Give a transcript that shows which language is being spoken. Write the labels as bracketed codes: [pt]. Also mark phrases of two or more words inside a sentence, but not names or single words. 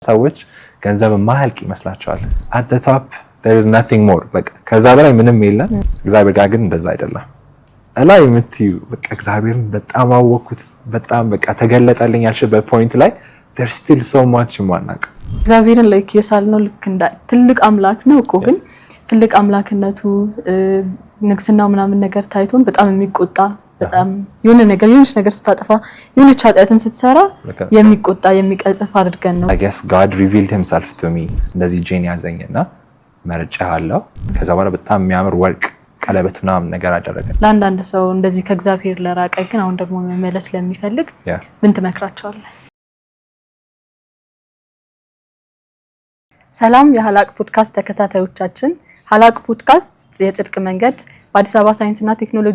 [am] ሰዎች ገንዘብ ማህልቅ ይመስላቸዋል። [en] at the top there is nothing more [am] በቃ ከዛ በላይ ምንም የለም። እግዚአብሔር ጋር ግን እንደዛ አይደለም። እላይ የምትዩ በቃ እግዚአብሔርን በጣም አወኩት በጣም በቃ ተገለጠልኝ ያልሽበት ፖይንት ላይ [en] there's still so much [am] ማናቅ እግዚአብሔርን ላይክ የሳልነው ልክ እንደ ትልቅ አምላክ ነው እኮ ግን ትልቅ አምላክነቱ ንግስናው ምናምን ነገር ታይቶን በጣም የሚቆጣ በጣም የሆነ ነገር ስታጠፋ የሆነች ኃጢአትን ስትሰራ የሚቆጣ የሚቀጽፍ አድርገን ነው። [en] I guess God revealed himself to me [am] እንደዚህ ጄን ያዘኝና መርጫለሁ። ከዛ በኋላ በጣም የሚያምር ወርቅ ቀለበት ምናምን ነገር አደረገ። ለአንዳንድ ሰው እንደዚህ ከእግዚአብሔር ለራቀ ግን አሁን ደግሞ መመለስ ለሚፈልግ ምን ትመክራቸዋለህ? ሰላም የሀላቅ ፖድካስት ተከታታዮቻችን፣ ሀላቅ ፖድካስት የጽድቅ መንገድ በአዲስ አበባ ሳይንስና ቴክኖሎጂ